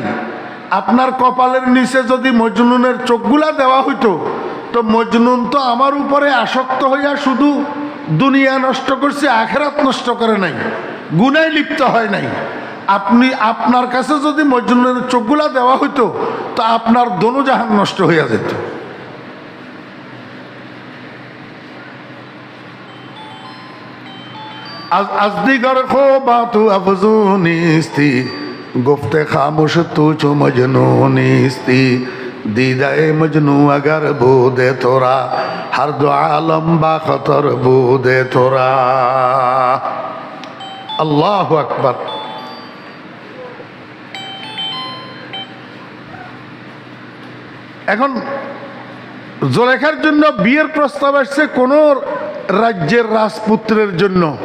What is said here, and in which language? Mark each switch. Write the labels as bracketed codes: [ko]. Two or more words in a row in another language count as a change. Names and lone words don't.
[bn] আপনার কপালের নিচে যদি মজনুনের চোখগুলা দেওয়া হইতো, তো মজনুন তো আমার উপরে আসক্ত হইয়া শুধু দুনিয়া নষ্ট করছে, আখেরাত নষ্ট করে নাই, গুনায় লিপ্ত হয় নাই। আপনার কাছে যদি মজনুনের চোখগুলা দেওয়া হইতো, তো আপনার দোনো জাহান নষ্ট হইয়া যেত। [fa] از دیگر خوبات افزو نیستی گفته خاموش تو چو مجنون نیستی دیده مجنو اگر بوده تو را هر دو عالم با خطر بوده تو را [ar] الله أكبر. [bn] এখন জুলেখার জন্য বিয়ের প্রস্তাব আসছে কোন রাজ্যের রাজপুত্রের জন্য।